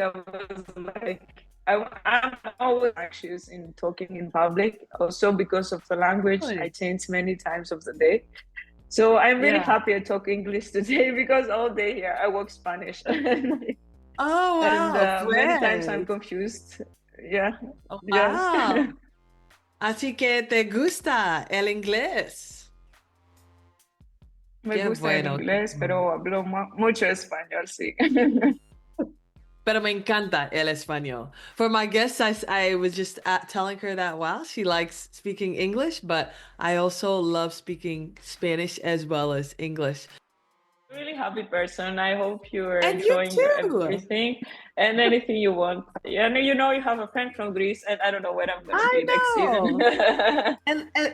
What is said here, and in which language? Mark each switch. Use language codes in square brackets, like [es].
[en] I was like, I'm always anxious in talking in public, also because of the language. I change many times of the day. So I'm really happy I talk English today, because all day here I work Spanish. Oh, wow. And many times I'm confused. Yeah. Oh, wow. Yes. [es] Así que te gusta el inglés. Me gusta el inglés, pero hablo mucho español, sí. Pero me encanta el español. [en] For my guests, I was just telling her that, wow, she likes speaking English, but I also love speaking Spanish as well as English. Really happy person. I hope you're enjoying everything and anything you want. And you have a friend from Greece, and I don't know where I'm going to be next season.